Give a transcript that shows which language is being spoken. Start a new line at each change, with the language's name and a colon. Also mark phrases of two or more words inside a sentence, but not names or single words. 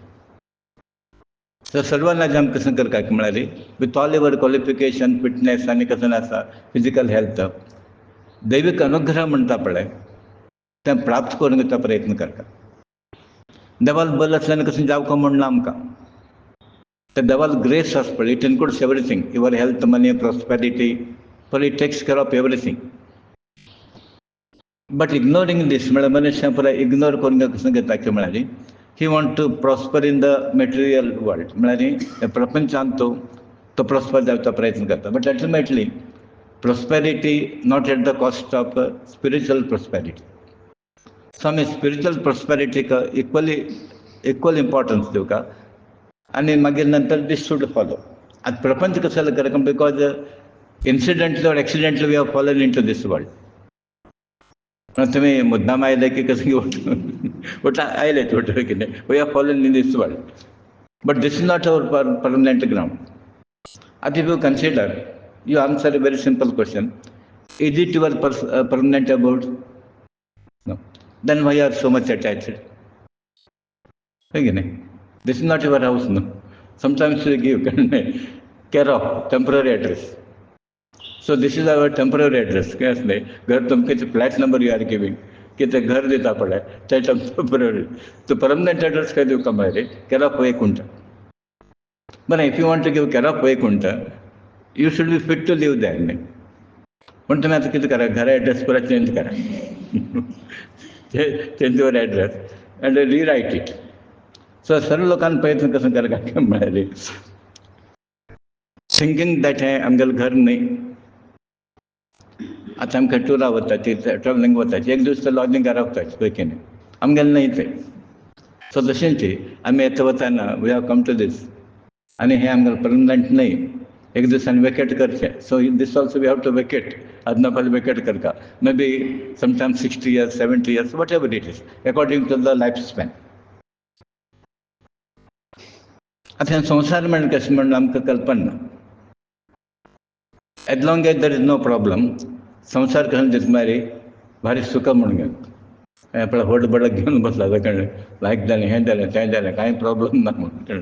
Konkani: तर सर्वांना आमकां कसं करता म्हळ्यार
English: with all your qualification, fitness
Konkani: आनी कसं आसा
English: physical health,
Konkani: दैवीक अनुग्रह म्हणटा पळय तें प्राप्त करून घेवचा प्रयत्न करता. देवाल बल आसल्यान कसं जावंक म्हणना आमकां.
English: The devil grace us, but it includes everything. Your health, money, prosperity, but it takes care of everything. But ignoring this,
Konkani: मनुष्य पुरा इग्नोर करून कसं घेता की म्हळ्यार
English: he want to prosper in the material world.
Konkani: म्हळ्यार प्रपंचांत तो प्रॉस्पर जावचा प्रयत्न करता.
English: But ultimately prosperity not at the cost of spiritual prosperity.
Konkani: सो आमी स्पिरिच्युअल प्रॉस्पेरिटीक
English: equal importance
Konkani: दिवका आनी मागीर नंतर
English: this should follow.
Konkani: आतां प्रपंच कसो करता
English: because incidentally or accidentally we have fallen into this world.
Konkani: तुमी मुद्दाम आयले की कसं उठा आयले थोडे कितें
English: we have fallen in this world. But this is not our permanent ground. आतां if you consider, you answer a very simple question, is it your permanent about? No. Then why you are so much attached? Again, this is not your house, no. Sometimes we give care of temporary address. So this is our temporary address.
Konkani: क्या असले घर तुमके
English: flat number you are giving
Konkani: की ते घर दिता पडे ते टेम्पररी. तो परमनंट एड्रेस काय दिवका म्हळ्यार
English: care of
Konkani: वैकुंठ.
English: बरें if you want to give care of वैकुंठ you should be fit to live there न्ही.
Konkani: पण तुम्ही आता कितें करा घरा एड्रेस पुरा चेंज करा.
English: Change your address and rewrite it.
Konkani: सो सर्व लोकांनी प्रयत्न कसं करता म्हळ्यार
English: thinking that
Konkani: हें आमगेलें घर न्ही. आतां आमकां टुरा वताची, ट्रॅवलिंग वताची, एक दीस लॉजिंगार रावताची पळय की न्ही, आमगेलें न्ही तें. सो तशेंच आमी येता वताना
English: we have come to this
Konkani: आनी हें आमगेलें परमनंट न्ही. एक दिसांनी वेकेट करचें.
English: So this also we have to vacate.
Konkani: आदना पयलीं वेकेट करता.
English: Maybe sometimes 60 years, 70 years, whatever it is according to the life span.
Konkani: आतां संवसार म्हण कशें म्हण आमकां कल्पना ना.
English: as long as there is no problem
Konkani: संवसार कशें दिसता मारी भारी सुख म्हणून घेवन आपल्या व्हड बडक घेवन बसला कळ्ळें. लायक जालें हें जालें तें जालें कांय प्रॉब्लम ना म्हणून कळ्ळें.